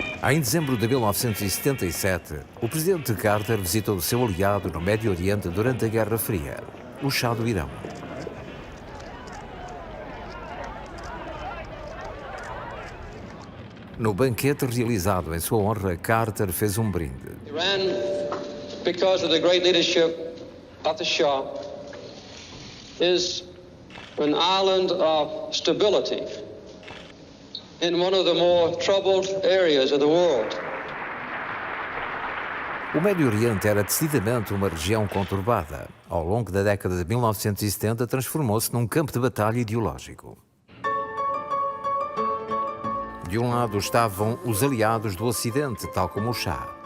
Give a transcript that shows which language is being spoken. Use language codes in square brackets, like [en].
[pt] Em dezembro de 1977, o presidente Carter visitou o seu aliado no Médio Oriente durante a Guerra Fria, o Shah do Irão. No banquete realizado em sua honra, Carter fez um brinde. [en] Iran, because of the great leadership of the Shah, is an island of stability in one of the more troubled areas of the world. [pt] O Médio Oriente era decididamente uma região conturbada. Ao longo da década de 1970, transformou-se num campo de batalha ideológico. De um lado estavam os aliados do Ocidente, tal como o Shah.